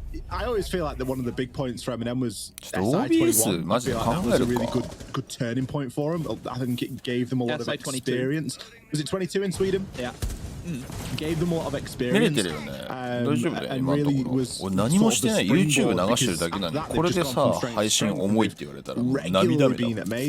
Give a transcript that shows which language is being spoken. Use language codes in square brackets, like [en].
[en] I always feel like that one of the big points for MNM was [ja] Stage2 マジで考えるか。 [en] good turning point for them. I think it gave them a lot of experience. Was it 22 in Sweden? Yeah. Gave them a lot of experience. [ja] 見れてるよね。大丈夫だよ今のところ。俺何もしてない。YouTube 流してるだけなのにこれでさ配信重いって言われたら涙目だ。